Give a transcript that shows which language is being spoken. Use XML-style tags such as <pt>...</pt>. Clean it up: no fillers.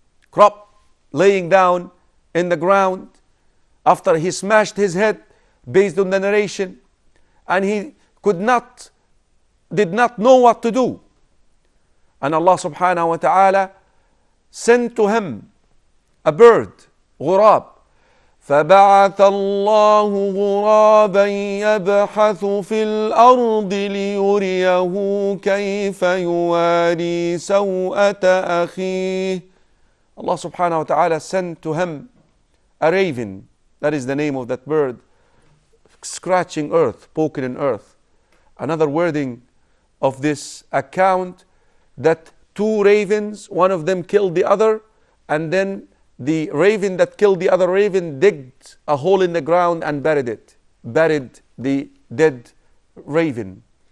<en>Crop laying down in the ground after he smashed his head, based on the narration, and he did not know what to do. And Allah subhanahu wa ta'ala sent to him a bird</en> <ar>غراب. فبعث الله غرابا يبحث في الأرض ليريه كيف يواري سوءة أخيه.</ar> <en>Allah subhanahu wa ta'ala sent to him a raven, that is the name of that bird, scratching earth, poking in earth. Another wording of this account, that two ravens, one of them killed the other, and then the raven that killed the other raven digged a hole in the ground and buried the dead raven.</en>